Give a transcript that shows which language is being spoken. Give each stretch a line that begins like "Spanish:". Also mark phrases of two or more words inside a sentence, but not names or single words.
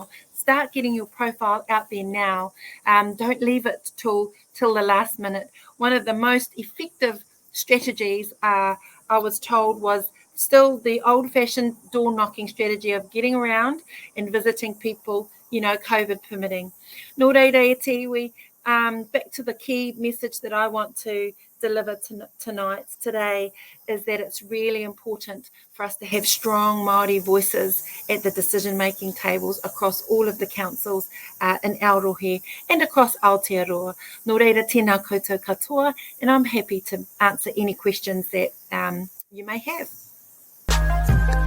English: Start getting your profile out there now. Don't leave it till the last minute. One of the most effective strategies I was told was still the old-fashioned door-knocking strategy of getting around and visiting people, COVID permitting.
Māori: Nō reira e te iwi,
English: back to the key message that I want to deliver today is that it's really important for us to have strong Māori voices at the decision-making tables across all of the councils in Aotearoa and across Aotearoa.
Māori: Nō reira, tēnā koutou katoa,
English: and I'm happy to answer any questions that you may have.